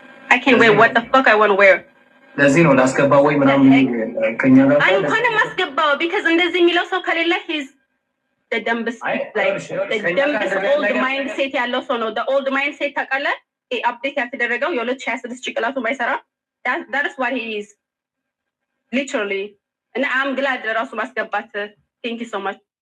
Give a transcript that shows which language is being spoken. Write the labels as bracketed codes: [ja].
[en] I can't wear what the fuck I want to wear [am] ለዚህ ነው ላስገባው ወይ ምናምን ከኛ ጋር አይ እንኳን ማስገባው [en] because [am] እንደዚህ የሚለው ሰው ከሌለ [en] he's the dumbest like the dumbest old mindset [am] ያለው ሰው ነው [en] the old mindset [am] ታውቃለህ አፕዴት ያተደረገው የ2026 ጭቅላቱ ማይሰራ [en] that is what he is literally and I'm glad [am] ራሱ ማስገባት [en] thank you so much